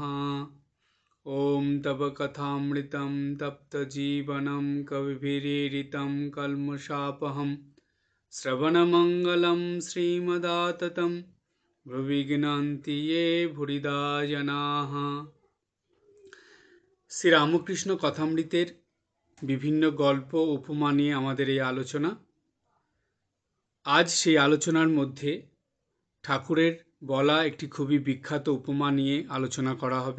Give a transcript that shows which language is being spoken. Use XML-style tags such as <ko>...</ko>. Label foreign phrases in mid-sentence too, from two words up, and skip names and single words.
<sa>ॐ तव कथामृतं तप्तजीवनं कविभिरीडितं कल्मषापहं श्रवणमङ्गलं श्रीमदाततं भुवि गृह्णन्ति ये भूरिदा जनाः।</sa> <bn>শ্রীরামকৃষ্ণ কথামৃতের বিভিন্ন গল্প উপমা নিয়ে আমাদের এই আলোচনা। আজ সেই আলোচনার মধ্যে ঠাকুরের বলা একটি খুবই বিখ্যাত উপমা নিয়ে আলোচনা করা হবে।</bn>